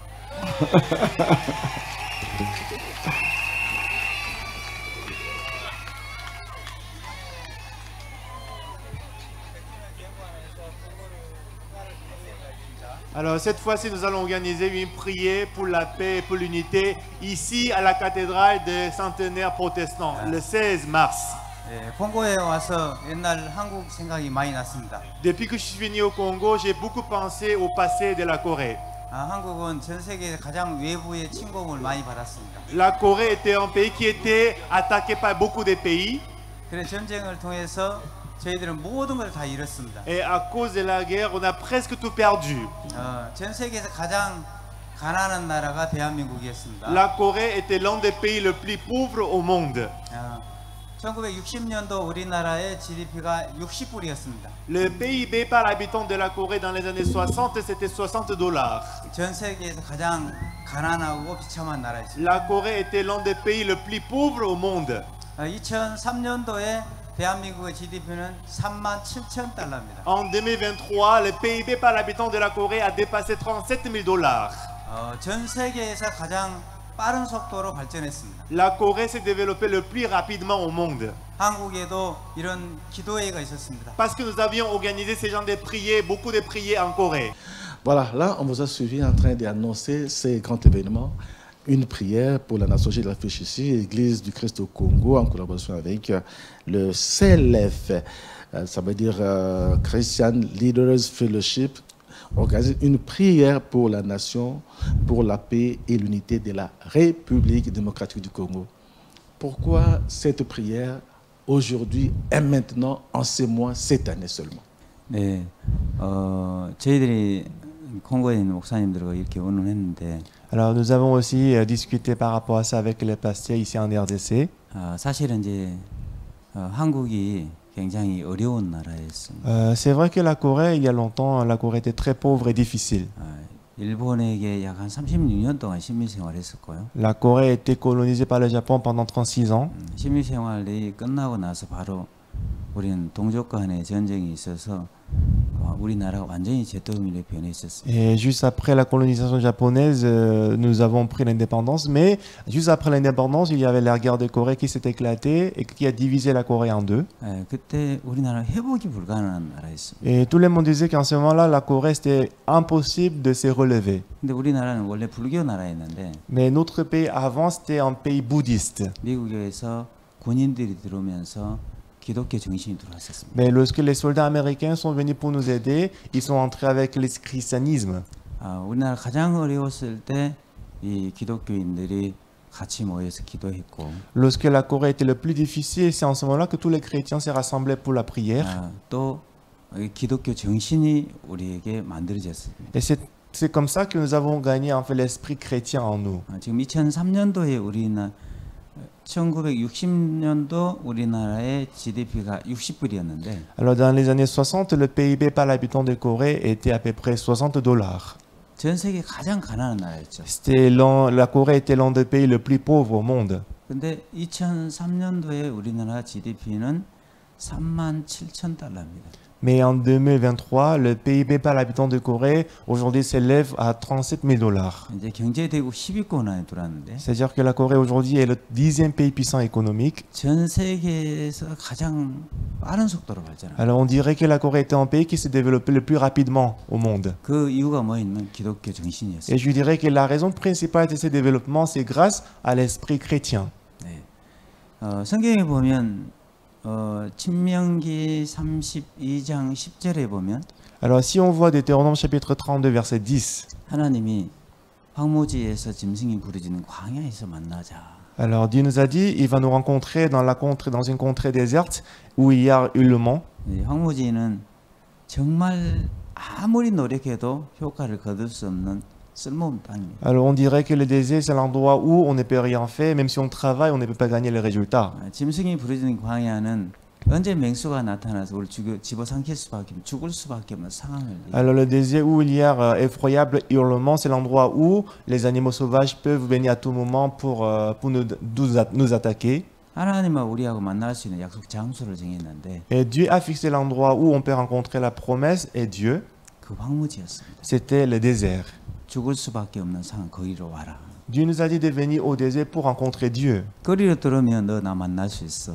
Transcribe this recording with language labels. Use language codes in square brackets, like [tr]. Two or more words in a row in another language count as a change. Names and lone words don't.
[fr] Alors cette fois-ci, nous allons organiser une prière pour la paix et pour l'unité ici à la cathédrale des centenaires protestants le 16 mars. [ko] 콩고에 와서 옛날 한국 생각이 많이 났습니다. [fr] Depuis que je suis venu au Congo, j'ai beaucoup pensé au passé de la Corée. [ko] 한국은 전 세계에서 가장 외부의 침공을 많이 받았습니다. [fr] La Corée était un pays qui était attaqué par beaucoup de pays. [ko] 그래서 전쟁을 통해서 저희들은 모든 걸 다 잃었습니다. [fr] Et à cause de la guerre, on a presque tout perdu. [ko] 전 세계에서 가장 가난한 나라가 대한민국이었습니다. [fr] La Corée était l'un des pays les plus pauvres au monde. [ko] 1960년도 우리나라의 GDP가 60불이었습니다. [fr] Le PIB par habitant de la Corée dans les années 60, c'était $60. [ko] 전 세계에서 가장 가난하고 비참한 나라였습니다. [fr] La Corée était l'un des pays les plus pauvres au monde. [ko] 2003년도에 대한민국의 GDP는 37,000달러입니다. [fr] En 2023, le PIB par habitant de la Corée a dépassé $37,000. [ko] 전 세계에서 가장 빠른 속도로 발전했습니다. [fr] La Corée s'est développée le plus rapidement au monde. [ko] 한국에도 이런 기도회가 있었습니다. [fr] Parce que nous avions organisé ces genres de prières, beaucoup de prières en Corée. Voilà, là, on vous a suivi en train d'annoncer ces grands événements. Une prière pour la nation, j'ai l'affiche ici, Église du Christ au Congo, en collaboration avec le CLF, ça veut dire Christian Leaders Fellowship, organise une prière pour la nation, pour la paix et l'unité de la République démocratique du Congo. Pourquoi cette prière aujourd'hui et maintenant, en ces mois, cette année seulement? [ko] 네, 저희들이 콩고에 있는 목사님들과 이렇게 의논했는데 [fr] Alors nous avons aussi discuté par rapport à ça avec les pasteurs ici en RDC. [ko] 사실은 이제 한국이 굉장히 어려운 나라였습니다. [fr] C'est vrai que la Corée, il y a longtemps, la Corée était très pauvre et difficile. [ko] 일본에게 약 한 36년 동안 시민 생활했었고요. [fr] La Corée a été colonisée par le Japon pendant 36 ans. [ko] 시민 생활이 끝나고 나서 바로 우리는 동족 간의 전쟁이 있어서 우리나라가 완전히 제토민에 변했었습니다. [fr] Et juste après la colonisation japonaise, nous avons pris l'indépendance. Mais juste après l'indépendance, il y avait la guerre de Corée qui s'est éclatée et qui a divisé la Corée en deux. [ko] 그때 우리나라 회복이 불가능한 나라였습니다. [fr] Et tout le monde disait qu'en ce moment-là, la Corée, c'était impossible de se relever. [ko] 근데 우리나라는 원래 불교 나라였는데 [fr] Mais notre pays avant, c'était un pays bouddhiste. [ko] 미국에서 군인들이 들어오면서 기독교 정신이 들어왔었습니다. [fr] Mais lorsque les soldats américains sont venus pour nous aider, ils sont entrés avec le christianisme. [ko] 우리나라 가장 어려웠을 때 이 기독교인들이 같이 모여서 기도했고. [fr] Lorsque la Corée était le plus difficile, c'est en ce moment-là que tous les chrétiens s'est rassemblés pour la prière. [ko] 또 기독교 정신이 우리에게 만들어졌습니다. [fr] Et c'est comme ça que nous avons gagné en fait l'esprit chrétien en nous. [ko] 지금 2003년도에 1960년도 우리나라의 GDP가 60불이었는데 [fr] Alors dans les années 60, le PIB par l'habitant de Corée était à peu près $60. [ko] 전 세계 가장 가난한 나라였죠. [fr] La Corée était l'un des pays les plus pauvres au monde. [ko] 근데 2003년도에 우리나라 GDP는 37,000달러입니다. [fr] Mais en 2023, le PIB par l'habitant de Corée aujourd'hui s'élève à $37,000. [ko] 이제 경제 대국 10위권 안에 들어왔는데. [fr] C'est-à-dire que la Corée aujourd'hui est le 10e pays puissant économique. [ko] 전 세계에서 가장 빠른 속도로 발전합니다. [fr] Alors on dirait que la Corée était un pays qui s'est développé le plus rapidement au monde. [ko] 그 이유가 뭐였냐면 기독교 정신이었어요. [fr] Et je dirais que la raison principale de ce développement, c'est grâce à l'esprit chrétien. [ko] 네. 성경에 보면 신명기 32장 10절에 보면 [fr] Alors si on voit Deutéronome chapitre 32 verset 10. [ko] 하나님이 황무지에서 짐승이 부르짖는 광야에서 만나자. [fr] Alors Dieu nous a dit, il va nous rencontrer dans une contrée déserte où il y a hurlement. [ko] 네, 황무지는 정말 아무리 노력해도 효과를 거둘 수 없는 쓸모없는 땅입니다. [fr] Alors on dirait que le désert c'est l'endroit où on ne peut rien faire, même si on travaille, on ne peut pas gagner les résultats. [ko] 짐승이 부르짖는 광야는 언제 맹수가 나타나서 우리 집어삼킬 수밖에 없는 죽을 수밖에 없는 상황을. [fr] Alors le désert où il y a effroyable hurlement, c'est l'endroit où les animaux sauvages peuvent venir à tout moment pour nous attaquer. [ko] 하나님과 우리하고 만날 수 있는 약속 장소를 정했는데. [fr] Et Dieu a fixé l'endroit où on peut rencontrer la promesse et Dieu. [ko] 그 황무지였습니다. [fr] C'était le désert. [ko] 죽을 수밖에 없는 상황 거기로 와라. [fr] Dieu nous a dit de venir au désert pour rencontrer Dieu. [ko] 거리로 들어오면 너 나 만날 수 있어.